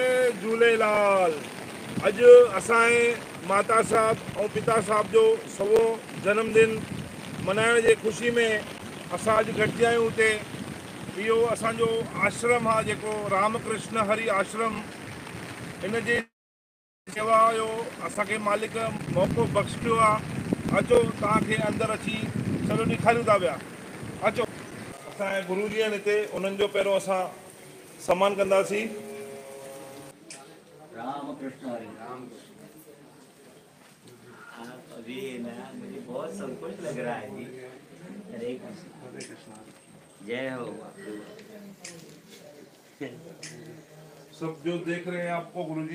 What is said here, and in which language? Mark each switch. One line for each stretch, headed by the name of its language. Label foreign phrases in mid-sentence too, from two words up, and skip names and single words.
Sindhi: झूलेलाल। अॼु असांजे माता साहब और पिता साहब जो सवो जन्मदिन मनाइण जे ख़ुशी में असां अॼु गॾिजी आहियूं हुते। इहो असांजो आश्रम आहे जेको रामकृष्ण हरि आश्रम, इन जे सेवा जो असांखे मालिक मौक़ो बख़्शियो आहे। अचो तव्हांखे अंदरि अची सॼो ॾेखारियूं था पिया। अचो असांजे गुरुजी आहिनि हिते, उन्हनि जो पहिरियों असां सम्मान कंदासीं। राम कृष्ण हरि राम।
Hindi: आप अभी ना मुझे बहुत संकोच लग रहा है जी। हरे कृष्ण। जय हो। सब जो देख रहे हैं आपको गुरुजी,